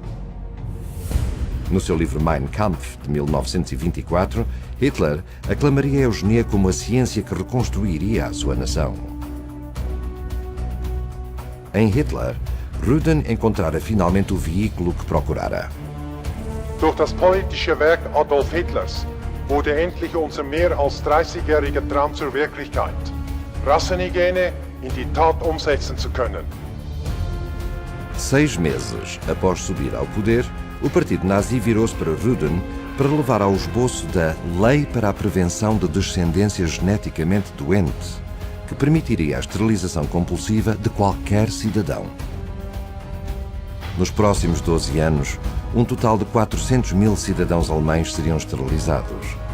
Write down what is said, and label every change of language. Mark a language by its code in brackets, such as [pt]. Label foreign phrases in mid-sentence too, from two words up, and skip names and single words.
[pt] No seu livro Mein Kampf, de 1924, Hitler aclamaria a eugenia como a ciência que reconstruiria a sua nação. Em Hitler, Rudin encontrara finalmente o veículo que procurara. [de] Durch das politische Werk Adolf Hitlers wurde endlich unser mehr als 30-jähriger Traum zur Wirklichkeit, Rassenhygiene in die Tat umsetzen zu können. [pt] 6 meses após subir ao poder, o partido nazi virou-se para Rudin para levar ao esboço da Lei para a Prevenção de Descendência Geneticamente Doente, que permitiria a esterilização compulsiva de qualquer cidadão. Nos próximos 12 anos, um total de 400 mil cidadãos alemães seriam esterilizados.